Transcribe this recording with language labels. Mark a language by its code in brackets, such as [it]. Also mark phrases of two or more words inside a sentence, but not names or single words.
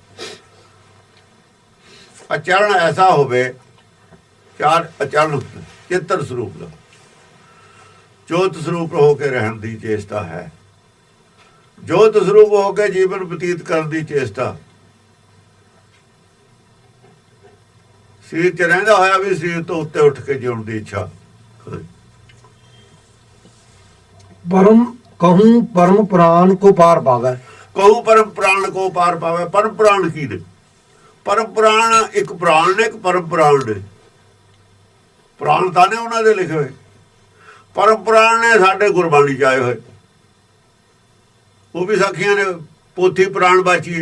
[pa] ਆਚਰਣ ਐਸਾ ਹੋਵੇ, ਚਾਰ ਆਚਰਣ ਚਿੱਤਰ ਸਰੂਪ ਦਾ, ਜੋਤ ਸਰੂਪ ਹੋ ਕੇ ਰਹਿਣ ਦੀ ਚੇਸ਼ਟਾ ਹੈ। ਜੋਤ ਸਰੂਪ ਹੋ ਕੇ ਜੀਵਨ ਬਤੀਤ ਕਰਨ ਦੀ ਚੇਸ਼ਟਾ। ਸਰੀਰ 'ਚ ਰਹਿੰਦਾ ਹੋਇਆ ਵੀ ਸਰੀਰ ਤੋਂ ਉੱਤੇ ਉੱਠ ਕੇ ਜਿਉਣ ਦੀ ਇੱਛਾ। [bra] परम कहूँ परम प्राण को पार पावे। ਕਹੂੰ ਪਰਮ ਪ੍ਰਾਣ ਕੋ ਪਾਰ ਪਾਵੇ। [pa] ਪਰਮ ਪ੍ਰਾਣ ਕੀ ਨੇ? ਪਰਮ ਪ੍ਰਾਣ ਇੱਕ ਪ੍ਰਾਣ ਨੇ, ਇੱਕ ਪਰਮ ਪ੍ਰਾਣ ਨੇ। ਪ੍ਰਾਣ ਤਾਂ ਨੇ ਉਹਨਾਂ ਦੇ ਲਿਖੇ ਹੋਏ, ਪਰਮ ਪ੍ਰਾਣ ਨੇ ਸਾਡੇ ਗੁਰਬਾਣੀ 'ਚ ਆਏ ਹੋਏ। ਉਹ ਵੀ ਸਾਖੀਆਂ ਨੇ, ਪੋਥੀ ਪ੍ਰਾਣ ਬਾਚੀਏ।